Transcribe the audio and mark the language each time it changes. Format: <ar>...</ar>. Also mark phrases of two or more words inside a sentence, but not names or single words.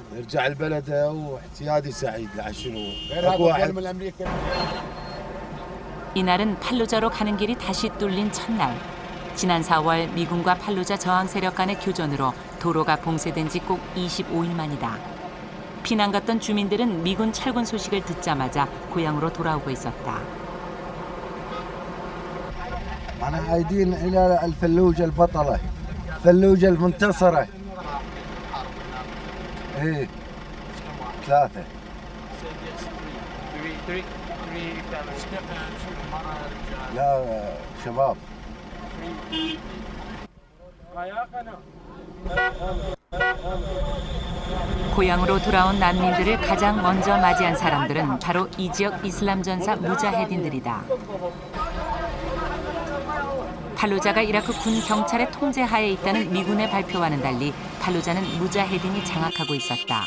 <ko>이날은 팔루자로 가는 길이 다시 뚫린 첫날. 지난 4월 미군과 팔루자 저항 세력 간의 교전으로 도로가 봉쇄된 지 꼭 25일 만이다. 피난 갔던 주민들은 미군 철군 소식을 듣자마자 고향으로 돌아오고 있었다.</ko> <ar>أنا عايدين إلى الفلوجة البطلة، الفلوجة المنتصرة. إيه، 3. لا شباب.</ar> <ko>고향으로 돌아온 난민들을 가장 먼저 맞이한 사람들은 바로 이 지역 이슬람 전사 무자헤딘들이다. 팔루자가 이라크 군 경찰의 통제하에 있다는 미군의 발표와는 달리 팔루자는 무자헤딘이 장악하고 있었다.</ko>